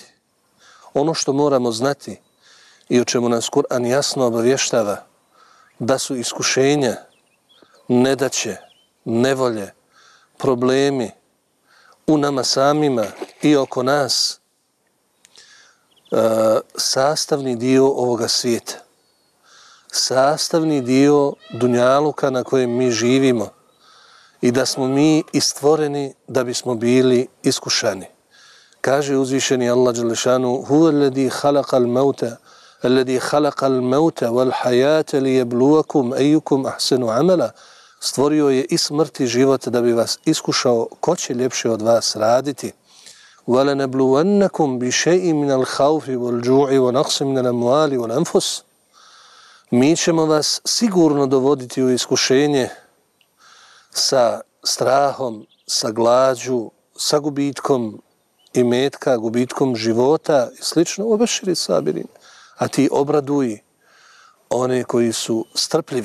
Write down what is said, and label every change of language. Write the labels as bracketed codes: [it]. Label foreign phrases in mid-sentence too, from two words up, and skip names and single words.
[bs] Ono što moramo znati i o čemu nas Kur'an jasno obavještava, da su iskušenja, nedaće, nevolje, problemi u nama samima i oko nas sastavni dio ovoga svijeta. Sastavni dio dunjaluka na kojem mi živimo i da smo mi istvoreni da bismo bili iskušani. Kaže uzvišeni Allah [ar] جل شأنه: "هو الذي خلق الموت والحياة ليبلوكم أيكم أحسن عملا." [bs] Stvorio je i smrt i život da bi vas iskušao ko će ljepše od vas raditi. [ar] وَلَنَبْلُوَنَّكُمْ بِشَيْءٍ مِنَ الْخَوْفِ وَالْجُوعِ وَنَقْصٍ مِنَ الْأَمْوَالِ وَالْأَنْفُسِ. [bs] Mi ćemo vas sigurno dovoditi u iskušenje sa strahom, sa glađu, sa gubitkom imetka, gubitkom života i slično. [ar] وبشر الصابرين. [bs] A ti obraduj one koji su strpljivi.